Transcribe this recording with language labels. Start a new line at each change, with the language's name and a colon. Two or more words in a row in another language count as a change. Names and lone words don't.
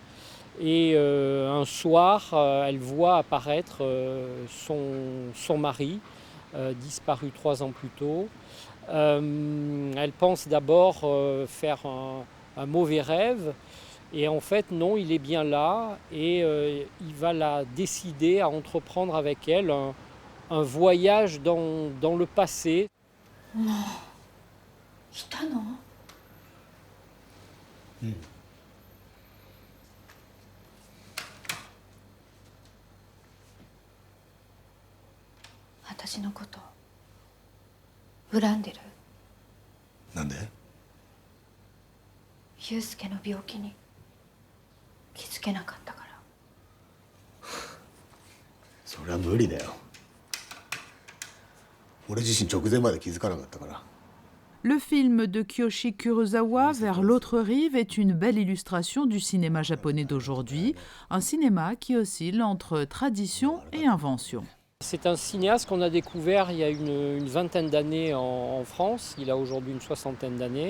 French: Et un soir, elle voit apparaître son mari, disparu 3 ans plus tôt. Elle pense d'abord faire un mauvais rêve, et en fait non, il est bien là, et il va la décider à entreprendre avec elle un voyage dans le passé.
Japanese: いたの？うん。私のこと恨んでる？なんで？祐介の病気に気づけなかったから。そりゃ無理だよ。俺自身直前まで気づかなかったから。
French: Le film de Kiyoshi Kurosawa, Vers l'autre rive, est une belle illustration du cinéma japonais d'aujourd'hui, un cinéma qui oscille entre tradition et invention. C'est un cinéaste qu'on a découvert il y a une vingtaine d'années en France, il a aujourd'hui une 60aine d'années.